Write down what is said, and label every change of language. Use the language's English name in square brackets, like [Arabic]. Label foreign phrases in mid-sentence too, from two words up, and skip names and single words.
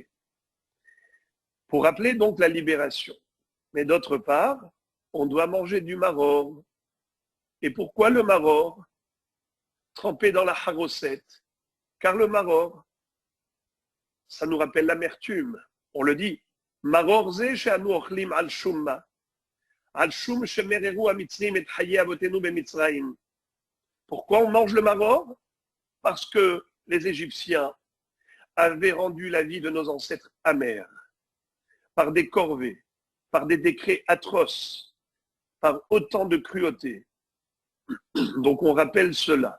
[French] Pour rappeler donc la libération. Mais d'autre part, on doit manger du maror. Et pourquoi le maror? Trempé dans la harosette. Car le maror, ça nous rappelle l'amertume. On le dit. [Hebrew] מרור זה שאנו אוכלים על שום מה. על שום שמררו המצרים את חיי אבותינו במצרים. [French] Pourquoi on mange le maror? Parce que les Égyptiens avaient rendu la vie de nos ancêtres amère, par des corvées, par des décrets atroces, par autant de cruauté. Donc on rappelle cela.